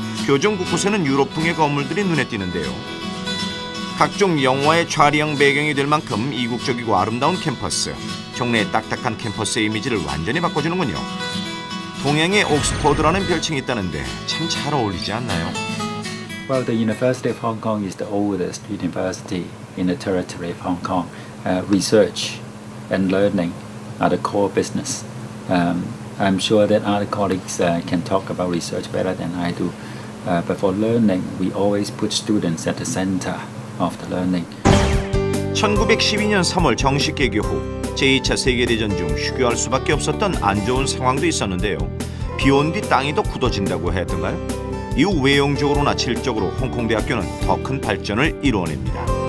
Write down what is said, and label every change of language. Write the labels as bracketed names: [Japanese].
[Korean] 교정 곳곳에는 유럽풍의 건물들이 눈에 띄는데요. 각종 영화의 촬영 배경이 될 만큼 이국적이고 아름다운 캠퍼스. 종래의 딱딱한 캠퍼스의 이미지를 완전히 바꿔주는군요. 동양의 옥스퍼드라는 별칭이 있다는데 참 잘 어울리지 않나요? [English] Well, the University of Hong Kong is the oldest university in the territory of Hong Kong. Research and learning are the core business. I'm sure that other colleagues can talk about research better than I do. But for learning, we always put students at the center of the learning. [Korean] 1912년 3월 정식 개교 후 제2차 세계대전 중 휴교할 수밖에 없었던 안 좋은 상황도 있었는데요. 비온 뒤 땅이 더 굳어진다고 했던가요? 이후 외형적으로나 질적으로 홍콩대학교는 더 큰 발전을 이루어냅니다.